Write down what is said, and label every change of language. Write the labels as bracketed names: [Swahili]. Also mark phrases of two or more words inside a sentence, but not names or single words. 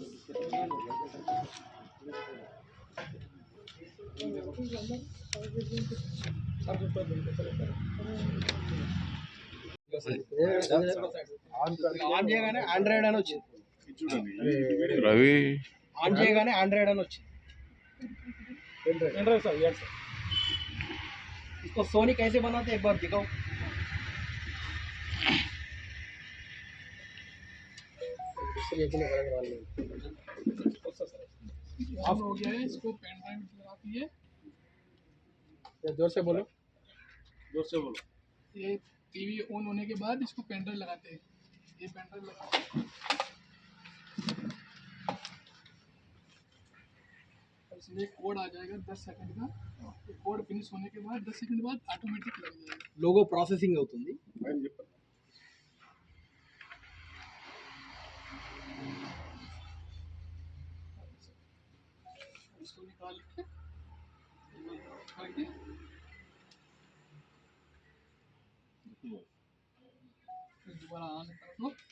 [Telugu] ఆన్ చేయగానే ఆండ్రాయిడ్ అని వచ్చింది. రవి ఆన్ చేయగానే ఆండ్రాయిడ్ అని వచ్చింది. [Hindi] इसको सोनी कैसे बनाते एक बार दिखाओ। ऑफ हो गया है, इसको [English] pen drive [Hindi] लगा दिए। जोर से बोलो, जोर से बोलो। ये [English] TV on [Hindi] होने के बाद इसको [English] pen drive [Hindi] लगाते हैं। ये [English] pen drive [Hindi] लगाते हैं, इसमें कोड आ जाएगा 10 सेकंड का। [English] code finish [Hindi] होने के बाद 10 सेकंड बाद ऑटोमेटिक लग जाएगा। [English] logo processing [Telugu] అవుతుంది. इसको निकाल के दोबारा ऑन करो